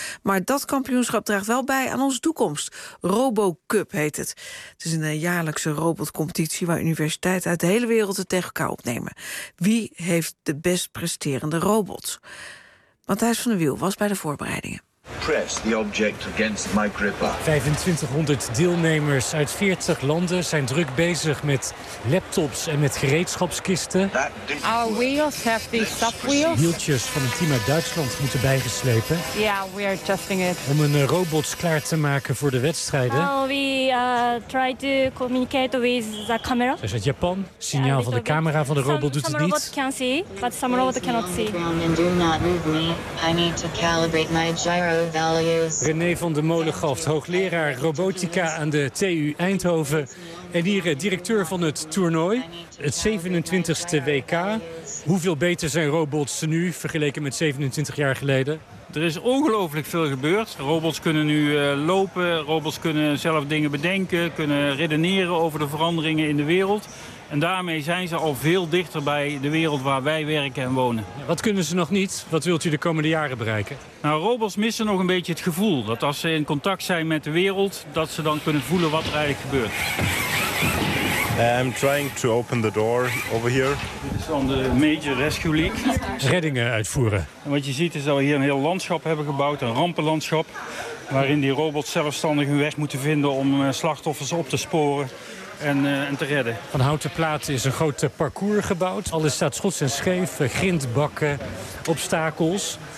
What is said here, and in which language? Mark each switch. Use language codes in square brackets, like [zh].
[nl] Maar dat kampioenschap draagt wel bij aan onze toekomst. RoboCup heet het. Het is een jaarlijkse robotcompetitie waar universiteiten uit de hele wereld het tegen elkaar opnemen. Wie heeft de best presterende robots? Matthijs van der Wiel was bij de voorbereidingen. [en] Press the object against my gripper. [nl] 2500 deelnemers uit 40 landen zijn druk bezig met laptops en met gereedschapskisten. [en] Our wheels have these subwheels. [nl] Wieltjes van een team uit Duitsland moeten bijgeslepen. [en] Yeah, we are testing it. [nl] Om een robot klaar te maken voor de wedstrijden. [en] We try to communicate with the camera. [nl] Dus uit Japan. Signaal van de camera van de robot doet het niet. [en] Some robots can see, but some robots cannot see. And do not move me. I need to calibrate my gyro. values. [nl] René van der Molengaft, hoogleraar robotica aan de TU Eindhoven. En hier directeur van het toernooi, het 27e WK. Hoeveel beter zijn robots nu vergeleken met 27 jaar geleden? Er is ongelooflijk veel gebeurd. Robots kunnen nu lopen, robots kunnen zelf dingen bedenken, kunnen redeneren over de veranderingen in de wereld. En daarmee zijn ze al veel dichter bij de wereld waar wij werken en wonen. Wat kunnen ze nog niet? Wat wilt u de komende jaren bereiken? Nou, robots missen nog een beetje het gevoel dat als ze in contact zijn met de wereld, dat ze dan kunnen voelen wat er eigenlijk gebeurt. [en] I'm trying to open the door over here. [nl] Dit is van de Major Rescue League. Reddingen uitvoeren. En wat je ziet is dat we hier een heel landschap hebben gebouwd, een rampenlandschap. Waarin die robots zelfstandig hun weg moeten vinden om slachtoffers op te sporen. En te redden. Van houten platen is een groot parcours gebouwd. Alles staat schots en scheef, grindbakken, obstakels.